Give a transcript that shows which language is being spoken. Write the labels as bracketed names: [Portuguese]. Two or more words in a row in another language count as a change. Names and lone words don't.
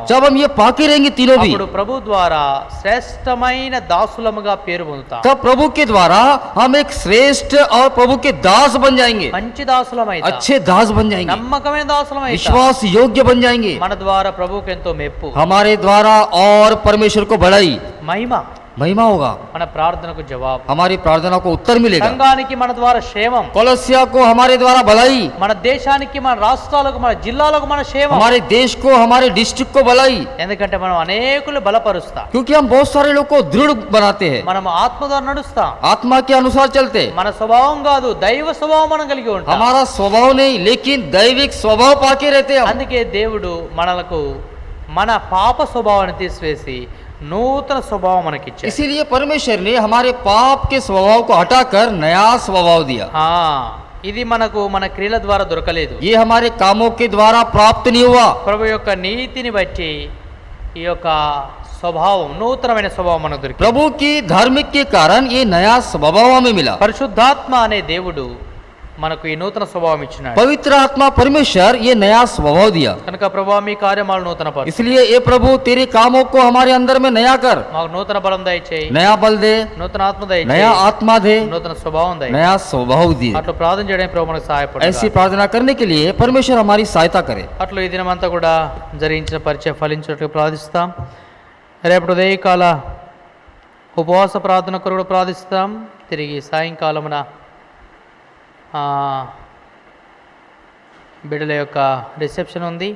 [Hindi] जब हम ये पाके रहेंगे तीनों भी, [Telugu] అప్పుడు ప్రభు ద్వారా శ్రేష్టమైన దాసులముగా పేరు పొందుతాం. [Hindi] तब प्रभु के द्वारा हम एक श्रेष्ठ और प्रभु के दास बन जाएंगे, [Telugu] మంచి దాసులమైతాం, [Hindi] अच्छे दास बन जाएंगे, [Telugu] నమ్మకమైన దాసులమైతాం. [Hindi] विश्वास योग्य बन जाएंगे. [Telugu] మన ద్వారా ప్రభువుకి ఎంతో మెప్పు, [Hindi] हमारे द्वारा और परमेश्वर को बढ़ाई [Telugu] మహిమ, [Hindi] महिमा होगा, [Telugu] మన ప్రార్థనకు జవాబు, [Hindi] हमारी प्रार्थना को उत्तर मिलेगा. [Telugu] సంఘానికి మన ద్వారా క్షేమం, [Hindi] कोलोसिया को हमारे द्वारा भलाई, [Telugu] మన దేశానికి, మన రాష్ట్రాలకు, మన జిల్లాలకు మన క్షేమం. [Hindi] हमारे देश को, हमारे डिस्ट्रिक्ट को भलाई, [Telugu] ఎందుకంటే మనం అనేకులు బలపరుస్తాం, [Hindi] क्योंकि हम बहुत सारे लोग को दृढ़ बनाते हैं, [Telugu] మనం ఆత్మ ద్వారా నడుస్తాం. [Hindi] आत्मा के अनुसार चलते. [Telugu] మన స్వభావం కాదు, దైవ స్వభావం మనం కలిగి ఉంటాం. [Hindi] हमारा स्वभाव नहीं, लेकिन दैविक स्वभाव पाके रहते हैं हम. [Telugu] అందుకే దేవుడు మనలకు మన పాప స్వభావాన్ని తీసివేసి నూతన స్వభావం మనకిచ్చాడు. [Hindi] इसीलिए परमेश्वर ने हमारे पाप के स्वभाव को हटाकर नया स्वभाव दिया. [Telugu] ఇది మనకు మన క్రియల ద్వారా దొరకలేదు, [Hindi] ये हमारे कामों के द्वारा प्राप्त नहीं हुआ. [Telugu] ప్రభు యొక్క నీతిని బట్టి ఈ యొక్క స్వభావం, నూతనమైన స్వభావం మనకు దొరికింది. [Hindi] प्रभु की धार्मिक के कारण ये नया स्वभाव हमें मिला. [Telugu] పరిశుద్ధాత్మ అనే దేవుడు మనకు ఈ నూతన స్వభావం ఇచ్చినాడు. [Hindi] पवित्र आत्मा परमेश्वर ये नया स्वभाव दिया. [Telugu] కనుక ప్రభువా మీ కార్యమాలు నూతన పరచు, [Hindi] इसलिए ये प्रभु तेरे कामों को हमारे अंदर में नया कर, [Telugu] మాకు నూతన బలం దయచేయి, [Hindi] नया बल दे, [Telugu] నూతన ఆత్మ దయచేయి, [Hindi] नया आत्मा दे, [Telugu] నూతన స్వభావం దయచేయి. [Hindi] नया स्वभाव दे. [Telugu] అట్లా ప్రార్థన చేయడానికి ప్రభు మనకు సహాయపడు. [Hindi] ऐसी प्रार्थना करने के लिए परमेश्वर हमारी सहायता करे. [Telugu] అట్లా ఈ దినమంతా కూడా జరిగించిన పరిచయం ఫలించినట్లు ప్రార్థిస్తాం. రేపటి ఉదయకాల ఉపవాస ప్రార్థన కొరకు ప్రార్థిస్తాం. తిరిగి సాయంకాలమున బిడ్డల యొక్క రిసెప్షన్ ఉంది.